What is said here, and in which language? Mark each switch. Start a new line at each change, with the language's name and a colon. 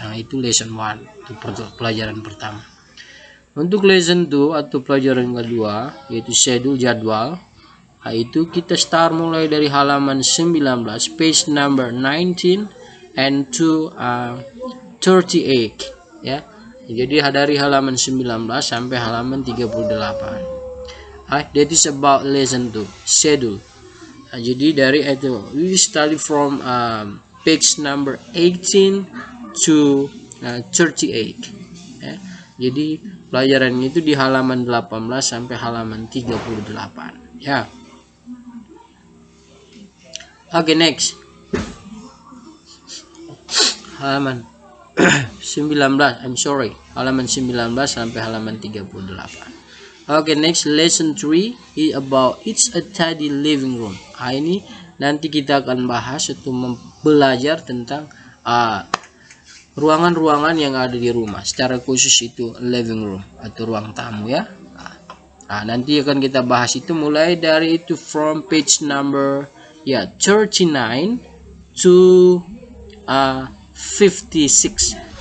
Indonesian: Nah, itu lesson 1, itu pelajaran pertama. Untuk lesson 2 atau pelajaran kedua, yaitu schedule, jadwal. Nah, itu kita start mulai dari halaman 19,
English: page number 19 and to 38
Indonesian: ya. Jadi dari halaman 19 sampai halaman 38.
English: That is about lesson 2, schedule.
Indonesian: Jadi dari itu
English: we study from page number 18 to 38 ya.
Indonesian: Jadi pelajaran itu di halaman 18 sampai halaman 38 ya.
English: Oke, next.
Indonesian: Halaman 19, halaman 19 sampai halaman 38.
English: Oke, next, lesson 3 is about it's a tidy living room.
Indonesian: Ini nanti kita akan bahas atau belajar tentang ruangan-ruangan yang ada di rumah. Secara khusus itu living room atau ruang tamu ya. Nanti akan kita bahas itu mulai dari itu
English: from page number 39 to 56.